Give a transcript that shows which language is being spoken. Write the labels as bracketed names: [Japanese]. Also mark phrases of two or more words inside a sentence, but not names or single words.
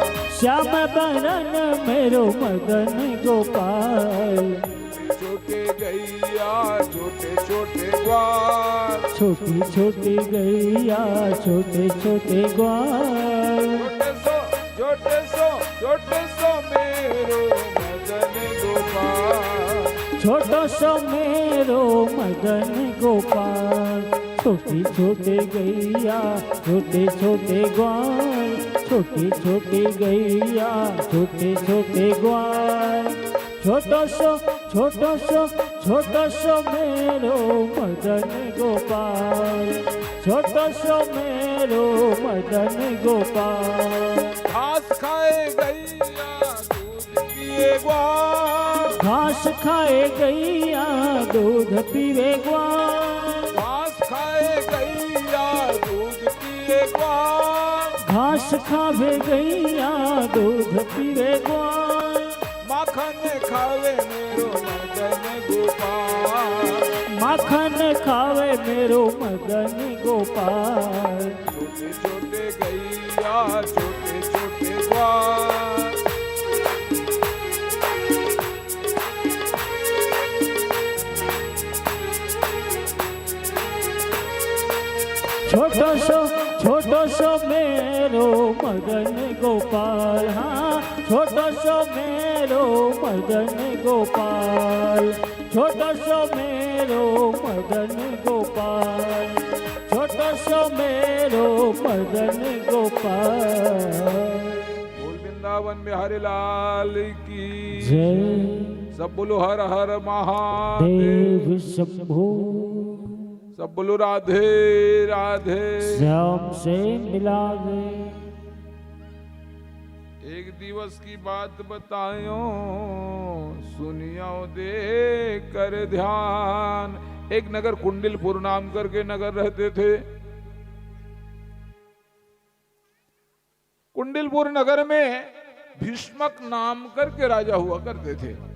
[Braj] श्याम बरन मेरो मदन गोपाल। छोटे गैया छोटे छोटे ग्वाल, छोटी छोटी गैया छोटे छोटे ग्वाल, छोटे सो मेरो मदन गोपाल, छोटो सो मेरो मदन गोपाल। छोटी छोटी गैया छोटे छोटे ग्वाल, छोटी छोटी गैया छोटे छोटे ग्वाल, छोटो सो मेरो मदन गोपाल, छोटो सो मेरो मदन गोपाल। घास खाए गैया दूध पिए ग्वाल, घास खाए गैया दूध पीवे ग्वाल, घास खाए गैया दूध पिए ग्वाल, घास खावे गैया दूध पीवे ग्वाल। माखन खावे मेरो मदन गोपाल, माखन खावे मेरो मदन गोपाल। छोटे छोटे गैया छोटे छोटे ग्वाल, छोटो सो मेरो मदन गोपाल, हाँ छोटो सो मेरो मदन गोपाल, छोटो सो मेरो मदन गोपाल, छोटो सो मेरो मदन गोपाल। [Hindi] बोल वृंदावन बिहारी लाल की जय। सब बोलो हर हर महादेव, देव शंभो, सब बोलो राधे राधे। श्याम से मिला दे। [Braj] एक दिवस की बात बतायो सुनियो दे कर ध्यान। [Hindi] एक नगर कुंडिलपुर नाम करके नगर रहते थे। कुंडिलपुर नगर में भीष्मक नाम करके राजा हुआ करते थे।